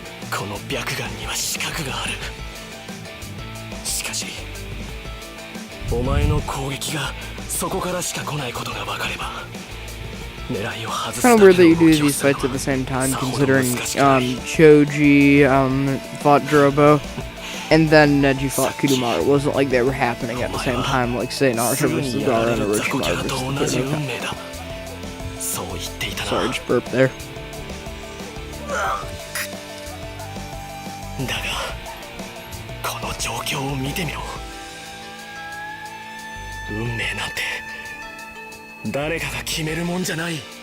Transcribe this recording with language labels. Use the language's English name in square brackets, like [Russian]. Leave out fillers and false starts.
[Japanese] この白眼には死角がある。しかし、お前の攻撃がそこからしか来ないことが分かれば、狙いを外す。 [English] Kind of weird that you do these fights at the same time, considering Choji fought Drobo, and then Neji fought Kitamura. It wasn't like they were happening at the same time, like say Naruto versus Gaara and Orochimaru versus Kitamura. Sorry, just burped there. [Japanese] だがこの状況を見てみろ。運命なんて誰かが決めるもんじゃない。